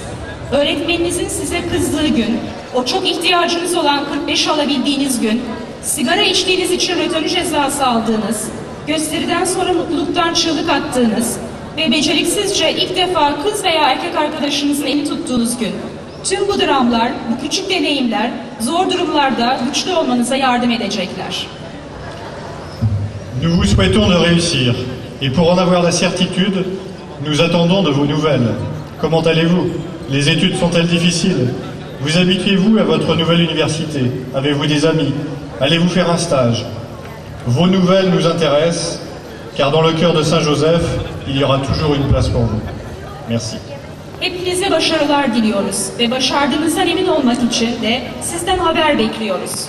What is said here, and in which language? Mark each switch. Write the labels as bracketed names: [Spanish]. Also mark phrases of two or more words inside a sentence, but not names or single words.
[Turkish] Öğretmeninizin size kızdığı gün, o çok ihtiyacınız olan 45 alabildiğiniz gün, sigara içtiğiniz için rötönü cezası aldığınız, gösteriden sonra mutluluktan çığlık attığınız ve beceriksizce ilk defa kız veya erkek arkadaşınızın elini tuttuğunuz gün. Tüm bu dramlar, bu küçük deneyimler, zor durumlarda güçlü olmanıza yardım edecekler. [French] Nous vous souhaitons de réussir, et pour en avoir la certitude, nous attendons de vos nouvelles. Comment allez-vous? Les études sont-elles difficiles? Vous habituez-vous à votre nouvelle université? Avez-vous des amis? Allez-vous faire un stage? Vos nouvelles nous intéressent, car dans le cœur de Saint-Joseph, il y aura toujours une place pour vous. Merci. [Turkish] Hepinize başarılar diliyoruz ve başardığınızdan emin olmak için de sizden haber bekliyoruz.